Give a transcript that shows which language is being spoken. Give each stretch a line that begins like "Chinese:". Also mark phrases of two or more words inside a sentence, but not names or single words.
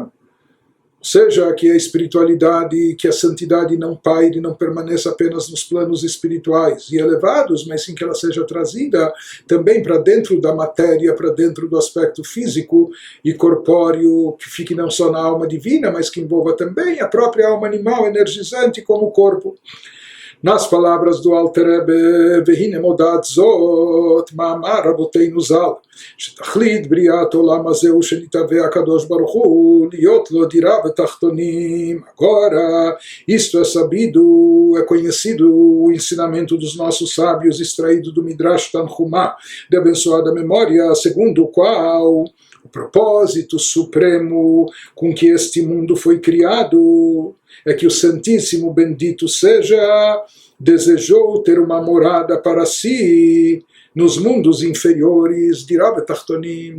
Portuguese: Ou seja, que a espiritualidade, que a santidade não paire, não permaneça apenas nos planos espirituais e elevados, mas sim que ela seja trazida também para dentro da matéria, para dentro do aspecto físico e corpóreo, que fique não só na alma divina, mas que envolva também a própria alma animal energizante como o corpo. Nas palavras do Alter Rebbe,
Hebrew: והנה מודעת זאת מאמר רבותינו ז"ל, שתכלית בריאת עולם הזה הוא שנתהווה הקדוש ברוך הוא להיות לו דירה בתחתונים.
Portuguese: Agora, isto é sabido, é conhecido o ensinamento dos nossos sábios extraído do Midrash Tanhumá, de abençoada memória, segundo o qual o propósito supremo com que este mundo foi criado é que o Santíssimo Bendito seja desejou ter uma morada para si nos mundos inferiores,
Hebrew: דירה בתחתונים.